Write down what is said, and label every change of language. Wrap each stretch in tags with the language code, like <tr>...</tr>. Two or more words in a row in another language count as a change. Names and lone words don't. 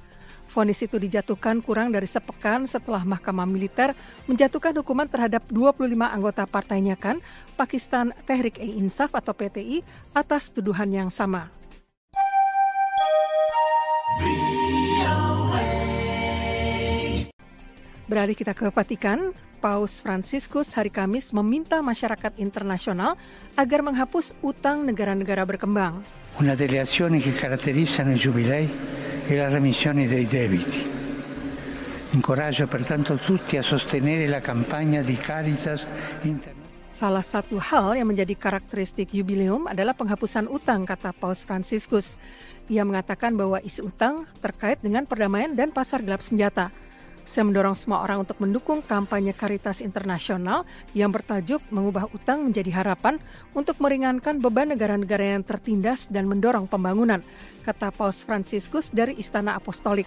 <id>Vonis itu dijatuhkan kurang dari sepekan setelah Mahkamah Militer menjatuhkan hukuman terhadap 25 anggota partainya Khan, Pakistan Tehrik-e-Insaf atau PTI, atas tuduhan yang sama. Beralih kita ke Vatikan, Paus Fransiskus hari Kamis meminta masyarakat internasional agar menghapus utang negara-negara berkembang.</id> <it>Una delle azioni che caratterizzano i giubilei e la remissione dei debiti. Incoraggio pertanto tutti a sostenere la campagna di Caritas Internazionale.</it> <id>Salah satu hal yang menjadi karakteristik jubileum adalah penghapusan utang, kata Paus Fransiskus. Ia mengatakan bahwa isu utang terkait dengan perdamaian dan pasar gelap senjata. Saya mendorong semua orang untuk mendukung kampanye Caritas Internasional yang bertajuk mengubah utang menjadi harapan untuk meringankan beban negara-negara yang tertindas dan mendorong pembangunan, kata Paus Fransiskus dari Istana Apostolik.</id>